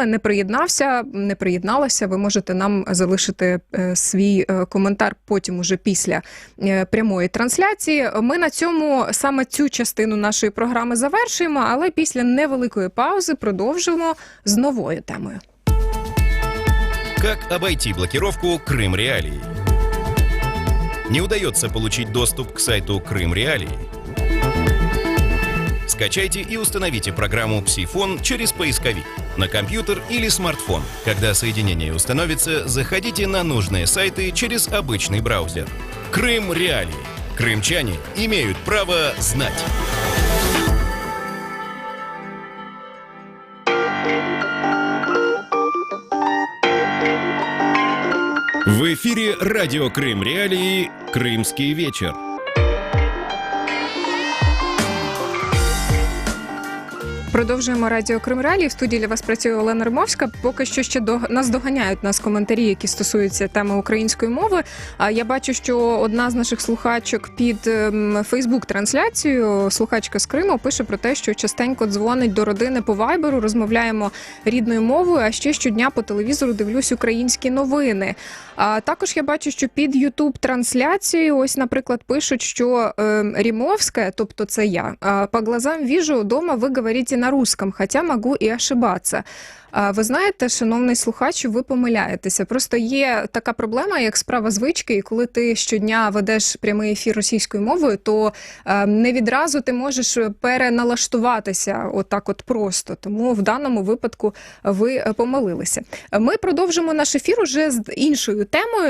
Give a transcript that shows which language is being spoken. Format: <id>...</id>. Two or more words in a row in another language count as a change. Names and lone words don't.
<uk>Не приєднався, не приєдналася. Ви можете нам залишити свій коментар потім уже після прямої трансляції. Ми на цьому саме цю частину нашої програми завершуємо, але після невеликої паузи продовжимо з новою темою.</uk> <ru>Как обойти блокировку Крым Реалии? Не удается получить доступ к сайту Крым Реалии? Скачайте и установите программу «Псифон» через поисковик на компьютер или смартфон. Когда соединение установится, заходите на нужные сайты через обычный браузер. Крым Реалии. Крымчане имеют право знать. В эфире радио Крым Реалии «Крымский вечер».</ru> <uk>Продовжуємо Радіо Крим Реалії. В студії для вас працює Олена Римовська. Поки що ще нас доганяють коментарі, які стосуються теми української мови. Я бачу, що одна з наших слухачок під Фейсбук-трансляцією, слухачка з Криму, пише про те, що частенько дзвонить до родини по вайберу, розмовляємо рідною мовою, а ще щодня по телевізору дивлюсь українські новини. Також я бачу, що під YouTube-трансляцією, ось, наприклад, пишуть, що Римовська, тобто це я,</uk> <ru>по глазам вижу, дома ви говорите на русском, хотя могу и ошибаться.</ru> <uk>Ви знаєте, шановний слухач, ви помиляєтеся. Просто є така проблема, як справа звички, і коли ти щодня ведеш прямий ефір російською мовою, то не відразу ти можеш переналаштуватися отак просто. Тому в даному випадку ви помилилися. Ми продовжимо наш ефір уже з іншою темою.</uk>